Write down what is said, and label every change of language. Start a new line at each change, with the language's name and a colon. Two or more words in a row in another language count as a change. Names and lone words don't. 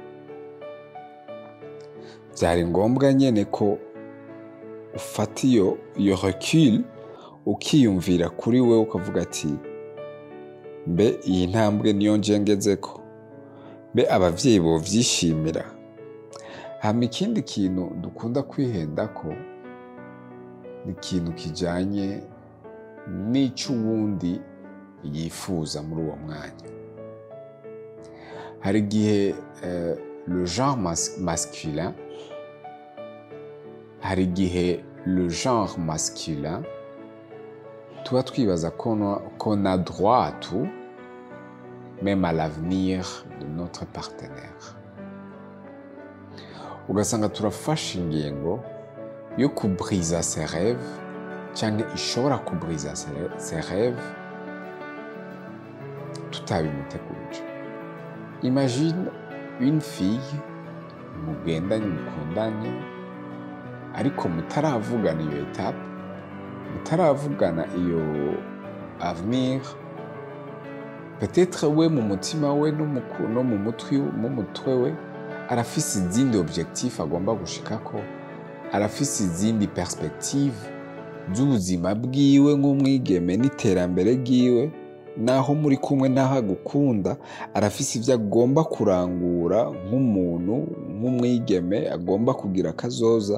Rundi: Byari ngombwa nyene ko ufata iyo recul, ukiyumvira kuri we, ukavuga ati mbe iyi ntambwe niyo njengezeko, mbe abavyeyi bovyishimira. Hama ikindi kintu dukunda kwihendako ni ikintu kijanye n'ico uwundi yifuza muri uwo mwanya.
French: Hari igihe le genre masculin,
Rundi: hari igihe
French: le genre masculin
Rundi: tuba twibaza
French: qu'on a droit à tout, même à l'avenir de notre partenaire.
Rundi: Ugasanga turafashe ingingo yo kubriza
French: ses rêves,
Rundi: cyangwa ishobora kubriza
French: ses rêves
Rundi: tutabimuteguje.
French: Imagine une fille
Rundi: mugendanye, mukundanye, ariko mutaravugana iyo etape, mutaravugana iyo avenir. Peut-être we mu mutima we no mu mutwe we arafise izindi objectif agomba gushikako, arafise izindi perspective z'ubuzima bwiwe nk'umwigeme n'iterambere bwiwe, naho muri kumwe, naho agukunda, arafise ivyo agomba kurangura nk'umuntu, nk'umwigeme agomba kugira akazoza.